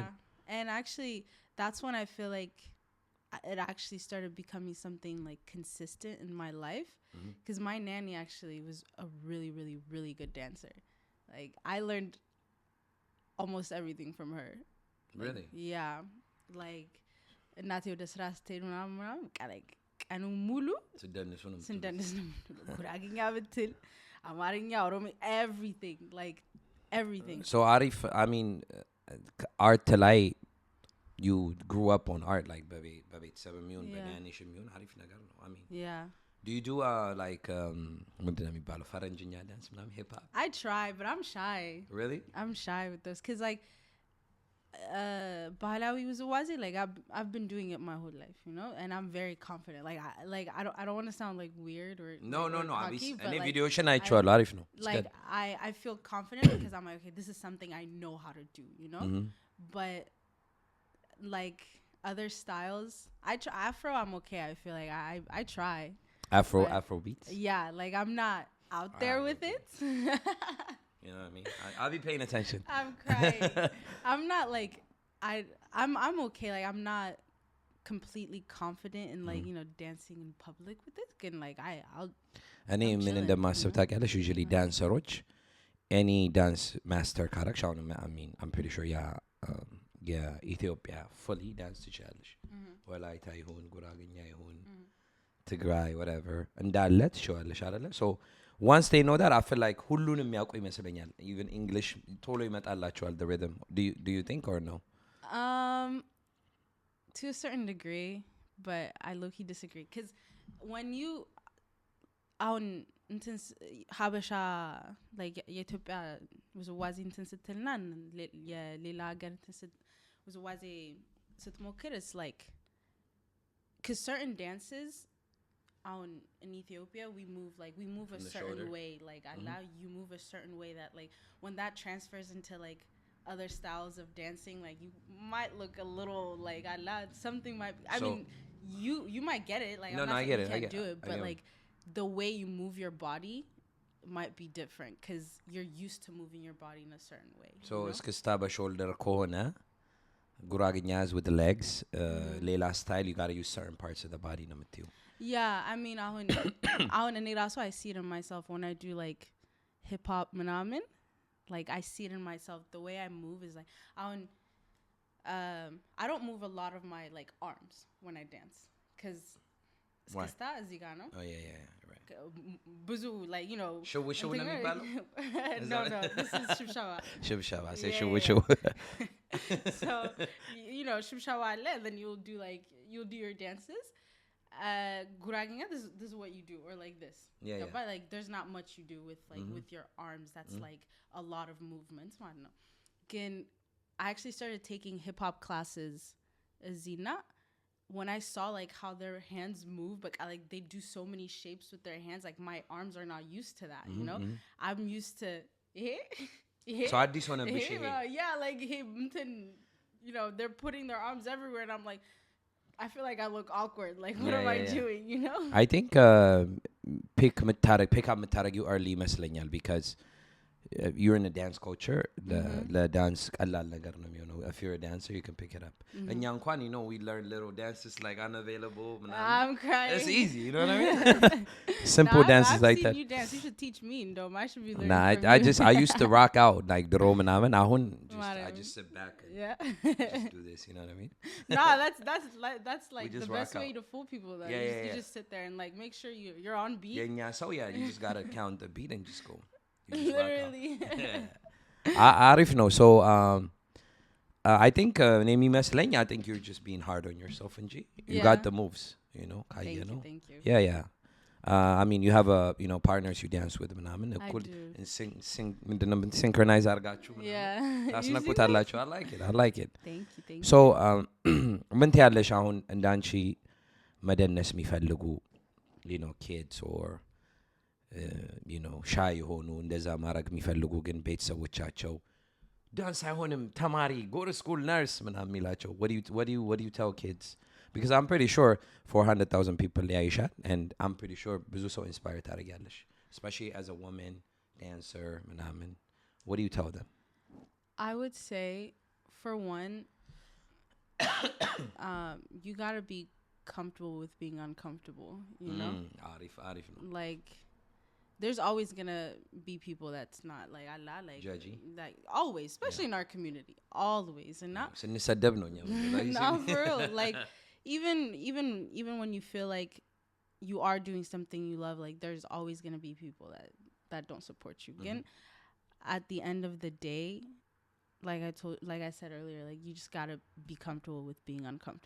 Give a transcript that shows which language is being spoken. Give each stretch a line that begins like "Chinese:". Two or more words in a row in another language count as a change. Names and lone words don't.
English: And actually, that's when I feel like it actually started becoming something like consistent in my life. Because my nanny actually was a really, really, really good dancer. Like, I learned almost everything from her. Really? Yeah. Like,
Amharic: እናቴ ወደ ስራ ስትሄድ ምናምን like ቀኑን ሙሉ ስንደንስ ነው ጉራግኛ ብትል አማርኛ ኦሮሞ everything.
English: So Arif, I mean, art ላይ you grew up on art, like
Amharic: በቤተሰብ የሚሆን በናኒሽ የሚሆን አሪፍ ነገር ነው.
English: I mean, yeah. Do you do like
Amharic: ምንድን ነው የሚባለው ፈረንጅኛ ዳንስ ምናምን
English: hip hop? I try, but I'm shy. Really? I'm shy with those because like
Amharic: ባህላዊ ውዝዋዜ,
English: like I've been doing it my whole life, you know, and I'm very confident. I don't want to sound like weird or no. cocky, but any video
Amharic: አይቼዋለሁ አሪፍ ነው.
English: Like I feel confident because I'm like, okay, this is something I know how to do, you know. But like other styles, Afro, I'm okay. I feel like I try Afro beats. Yeah, like I'm not out there with it. You know what I mean? I'll be paying attention. I'm crying. I'm not like I'm okay. Like I'm not completely confident in like you know dancing in public with it. And like I'll.
Amharic: እኔ ምን እንደማስብ ታውቂያለሽ?
English: Usually dancers, any dance master
Amharic: ካረግሽ አሁን
English: I mean I'm pretty sure የኢትዮጵያ fully dance
Amharic: ትችላለሽ። ወላይታ ይሁን ጉራግኛ ይሁን ትግራይ
English: whatever
Amharic: እንዳለ ትችላለሽ አይደለ?
English: So once they know that, I feel like
Amharic: ሁሉንም የሚያውቁ ይመስለኛል.
English: Even English
Amharic: ቶሎ ይመጣላቸዋል
English: the rhythm. Do you think or no? To a certain degree, but I low-key disagree. Because when you
Amharic: አሁን እንትን ሀበሻ like የኢትዮጵያ ውዝዋዜ እንትን ስትልና የሌላ ሀገር እንትን ውዝዋዜ ስትሞክር,
English: it's like because certain dances in Ethiopia we move a certain way, like allow you move a certain way that like when that transfers into like other styles of dancing, like you might look a little like something might I mean you might get it, like no, I'm not I get it, you can't do it, but like the way you move your body might be different because you're used to moving your body in a certain way. So
Amharic: እስክስታ በሾልደር ከሆነ ጉራግኛ
English: is with the legs, ሌላ style you got to use certain parts of the body
Amharic: ነው የምትዩ.
English: Yeah, I mean
Amharic: አሁን እኔ ራሱ
English: I see it in myself when I do like hip hop ምናምን, like I see it in myself. The way I move is like I don't move a lot of my like arms when I dance because
Amharic: እስክስታ እዚህ ጋር ነው.
English: Oh yeah, right. ብዙ like you know
Amharic: show ነው የሚባለው?
English: No, this is ሽብሻባ. Say show. So you know ሽብሻባ አለ, then you'll do your dances. Guragnya, this is what you do, or like this. Yeah. But like there's not much you do with like with your arms. That's like a lot of movements. I don't know. Again, I actually started taking hip hop classes, Zina, when I saw like how their hands move, but like they do so many shapes with their hands. Like my arms are not used to that, you know. I'm used to So I just want to be yeah, like you know, they're putting their arms everywhere, and I'm like, I feel like I look awkward. Like, what am I doing? You know? I think pick up መታረጊው early ይመስለኛል because you're in a dance culture. The dance
Amharic: ቀላል ነገር ነው የሚሆነው.
English: If you're a dancer, you can pick it up.
Amharic: እኛ እንኳን
English: you know we learn little dances like unavailable. I'm crying. It's easy, you know what I mean? Simple dances like that. You dance. You should teach me, though. I should be learning. I used to rock out like
Amharic: ድሮ ምናምን.
English: አሁን I just sit back and just do this, you know what I mean? Nah, that's like the best way to fool people. Though. You just sit there and like make sure you're on beat. Yeah, you just gotta count the beat and just go. Literally.
Amharic: አሪፍ ነው.
English: So I think
Amharic: እኔ የሚመስለኝ
English: I think you're just being hard on yourself እንጂ you got the moves, you know. Thank you. Yeah. I mean, you have partners you dance with
Amharic: ምናምን እኩል ምንድነው
English: synchronize
Amharic: አድርጋችሁ ምናምን ታስነኩታላችሁ.
English: I like it. Thank you.
Amharic: So ምን ትያለሽ አሁን እንዳንቺ መደነስ የሚፈልጉ
English: kids or
Amharic: ሻይ የሆኑ እንደዛ ማድረግ የሚፈልጉ ግን ቤተሰቦቻቸው ዳንስ አይሆንም ተማሪ
English: go to school nurse
Amharic: ምናምን የሚላቸው
English: what do you tell kids? Because I'm pretty sure 400,000 people ያይሻል and I'm pretty sure
Amharic: ብዙ ሰው
English: inspire ታደርጊያለሽ, especially as a woman dancer ምናምን. What do you tell them? I would say, for one, you gotta be comfortable with being uncomfortable, you know? Arif. Like, there's always gonna be people that's not like judgy. Like always, especially in our community, always, and not
Amharic: ስንሰደብ ነው እኛ
English: not for real. Like even when you feel like you are doing something you love, like there's always gonna be people that don't support you. Again, at the end of the day, like I said earlier, like you just gotta be comfortable with being uncomfortable.